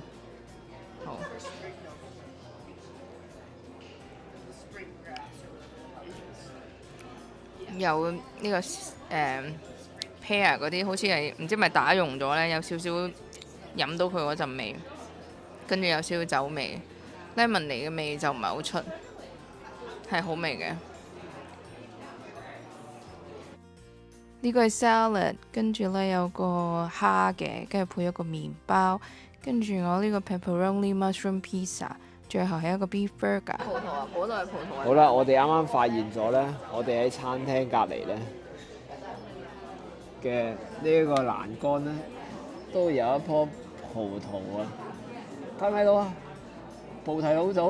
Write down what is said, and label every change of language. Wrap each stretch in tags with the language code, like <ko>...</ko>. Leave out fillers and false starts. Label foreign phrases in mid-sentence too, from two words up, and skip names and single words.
<yue>好。有呢、個pear 嗰啲，好似係唔知咪打溶咗呢，有少少飲到佢嗰陣味，跟住有少少酒味，lemonade嘅味就唔係好出，係好味嘅。呢個係 salad， 跟住呢有個蝦嘅，跟住配一個麵包，跟住我呢個</yue> <en>pepperoni mushroom pizza，</en> <yue>最後係一個</yue> <en>beef burger。</en> <yue>葡萄啊，嗰度係葡萄。好啦，我哋啱啱發現咗呢，我哋喺餐廳隔離呢嘅呢個欄杆呢，都有一棵葡萄啊！睇唔睇到啊？菩提好早。</yue>